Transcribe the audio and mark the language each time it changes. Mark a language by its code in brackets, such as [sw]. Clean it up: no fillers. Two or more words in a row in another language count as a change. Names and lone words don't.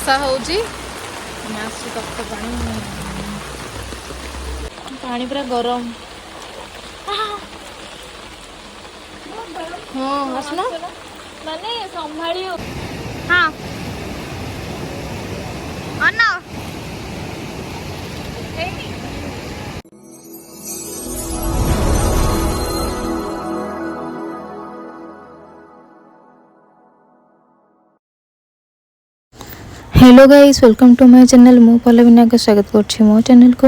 [or] ବର୍ଷା ହଉଛି ଆସୁଛି ତପ୍ତ ପାଣି ପାଣି ପୁରା ଗରମ। ହଁ ଆସୁନ ମାନେ ସମ୍ଭାଳି ହଁ ଅନ [en] hello guys welcome to my channel [or] ମୁଁ ପଲ୍ଲବୀ ନାଗ ସ୍ୱାଗତ କରୁଛି ମୋ ଚ୍ୟାନେଲ କୁ।